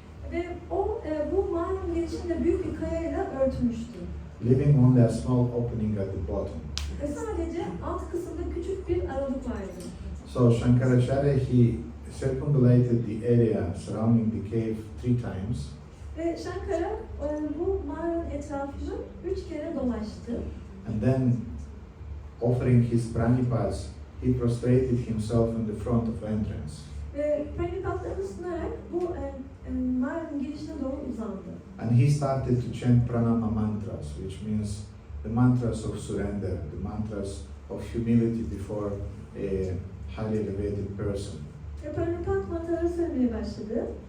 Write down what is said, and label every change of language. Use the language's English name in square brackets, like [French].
[Turkish] Ve o bu mağaranın girişinde büyük bir kayayla örtmüştü. [English] Leaving only a small opening at the bottom. [Turkish] Ve sadece alt kısımda küçük bir aralık vardı. [English] So Shankaracharya, he circumambulated the area surrounding the cave 3 times. [Turkish] Ve Shankara bu mağaranın etrafını 3 kere dolaştı. [English] And then, offering his pranipats, he prostrated himself in the front of entrance. [Turkish] Ve pranipatlarını sunarak bu mağaranın girişine doğru uzandı. [English] And he started to chant pranama mantras, which means the mantras of surrender, the mantras of humility before a highly elevated person. [Turkish] Ve pranipat mantraları söylemeye başladı.